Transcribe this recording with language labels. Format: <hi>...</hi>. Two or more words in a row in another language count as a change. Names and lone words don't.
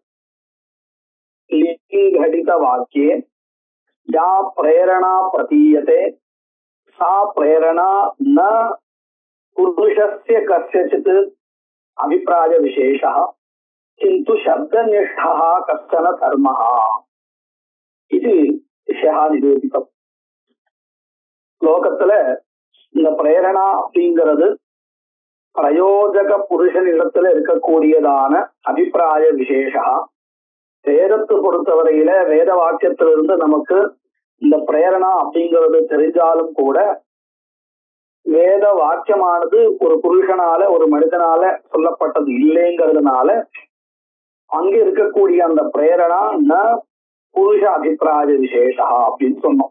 <sa>लिङ्घटितवाक्ये या प्रेरणा प्रतीयते सा प्रेरणा न पुरुषस्य कस्यचित् अभिप्राय विशेषः किन्तु शब्दनिष्ठः कश्चन धर्मः इति विषयः निरूपितम्.</sa> <ta>லோகத்துல இந்த பிரேரணா அப்படிங்கிறது பிரயோஜக புருஷனிடத்துல இருக்கக்கூடியதான</ta> <sa>अभिप्राय विशेषा.</sa> <ta>வேதத்தை பொறுத்தவரையில வேத வாக்கியத்திலிருந்து நமக்கு இந்த பிரேரணா அப்படிங்கிறது தெரிஞ்சாலும் கூட வேத வாக்கியமானது ஒரு புருஷனால ஒரு மனிதனால சொல்லப்பட்டது இல்லைங்கிறதுனால அங்க இருக்கக்கூடிய அந்த பிரேரணா</ta> <sa>न पुरुष अभिप्राय विशेषा</sa> <ta>அப்படின்னு சொன்னோம்.</ta>